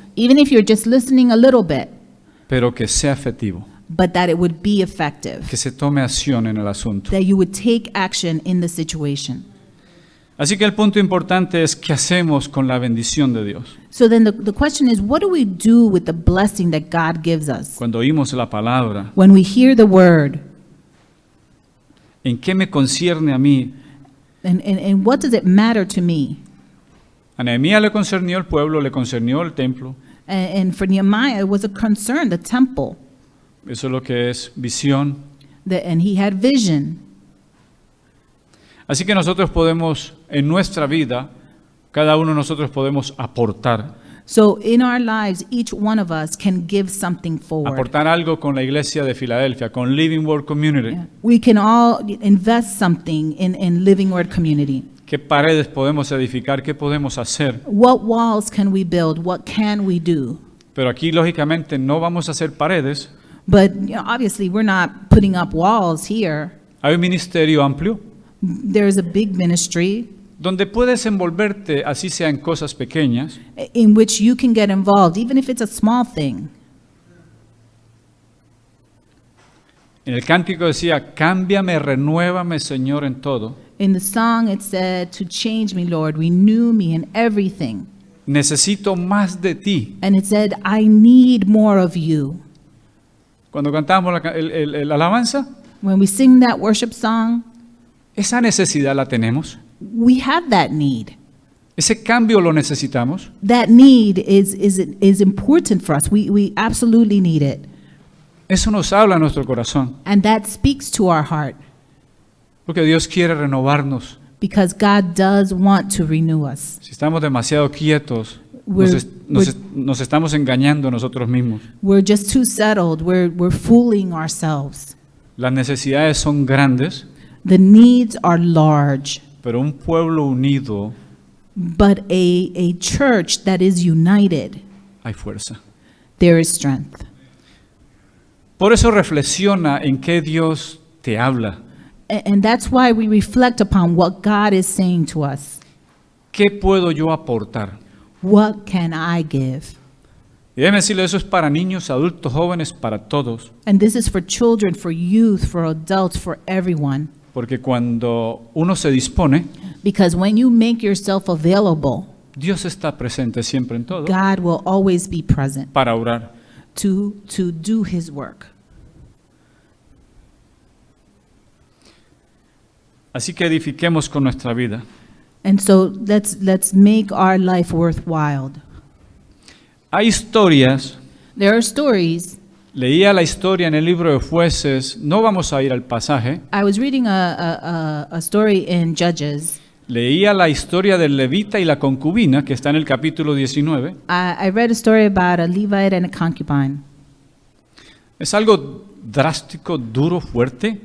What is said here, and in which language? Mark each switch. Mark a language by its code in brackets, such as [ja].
[en] Even if you're just listening a little bit, [es] pero que sea efectivo, [en] but that it would be effective, [es] que se tome acción en el asunto. [en] that you would take action in the situation. [es] Así que el punto importante es qué hacemos con la bendición de Dios. [en] So then the question is, what do we do with the blessing that God gives us? [es] Cuando oímos la palabra, [en] When we hear the word, [es] ¿en qué me concierne a mí? [en] and what does it matter to me? [es] A Nehemías le concernió el pueblo, le concernió el templo. [en] And for Nehemiah, it was a concern, the temple, [es] Eso es lo que es visión. [en] and he had vision. [es] Así que nosotros podemos, en nuestra vida, cada uno de nosotros podemos aportar. [en] So in our lives, each one of us can give something forward. [es] Aportar algo con la iglesia de Filadelfia, con Living Word Community. [en] Yeah. We can all invest something in Living Word Community. [es] ¿Qué paredes podemos edificar? ¿Qué podemos hacer? [en] What walls can we build? What can we do? [es] Pero aquí, lógicamente, no vamos a hacer paredes. [en] But obviously, we're not putting up walls here. [es] Hay un ministerio amplio [en] There's a big ministry [es] donde puedes envolverte, así sea en cosas pequeñas, [en] in which you can get involved, even if it's a small thing. [es] En el cántico decía, cámbiame, renuévame, Señor, en todo. [en] In the song, it said, "To change me, Lord, renew me in everything." [es] Necesito más de ti. [en] And it said, "I need more of you." [es] Cuando cantamos la alabanza, [en] When we sing that worship song, [es] esa necesidad la tenemos. [en] we have that need. [es] Ese cambio lo necesitamos. [en] That need is important for us. We absolutely need it. [es] Eso nos habla a nuestro corazón. [en] And that speaks to our heart [es] Porque Dios quiere renovarnos. [en] because God does want to renew us. [es] Si estamos demasiado quietos, [en] We're- [es] nos estamos engañando nosotros mismos. [en] We're just too settled. We're fooling ourselves. [es] Las necesidades son grandes, [en] The needs are large, [es] pero un pueblo unido [en] but a church that is united, [es] hay fuerza. [en] there is strength. [es] Por eso reflexiona en qué Dios te habla. [en] And that's why we reflect upon what God is saying to us. [es] ¿Qué puedo yo aportar? [en] What can I give? [es] Y déjeme decirle, eso es para niños, adultos, jóvenes, para todos. [en] And this is for children, for youth, for adults, for everyone. [es] Porque cuando uno se dispone, [en] Because when you make yourself available, [es] Dios está presente siempre en todo [en] God will always be present [es] para orar. [en] to do his work. [es] Así que edifiquemos con nuestra vida. [en] And so let's make our life worthwhile. [es] Hay historias, [en] There are stories. [es] leía la historia en el libro de Jueces, no vamos a ir al pasaje, [en] I was reading a story in Judges. [es] leía la historia del levita y la concubina, que está en el capítulo 19. [en] I read a story about a Levite and a concubine. [es] Es algo drástico, duro, fuerte,